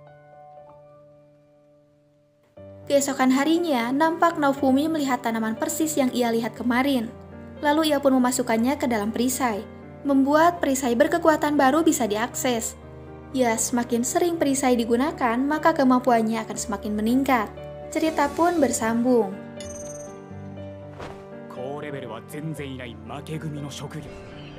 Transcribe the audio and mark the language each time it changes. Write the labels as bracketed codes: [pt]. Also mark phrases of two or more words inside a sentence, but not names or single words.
[id] Keesokan harinya, nampak Naofumi melihat tanaman persis yang ia lihat kemarin. Lalu ia pun memasukkannya ke dalam perisai, membuat perisai berkekuatan baru bisa diakses. Ya, semakin sering perisai digunakan, maka kemampuannya akan semakin meningkat. Cerita pun bersambung. [ja] 高レベルは全然いない負け組の職業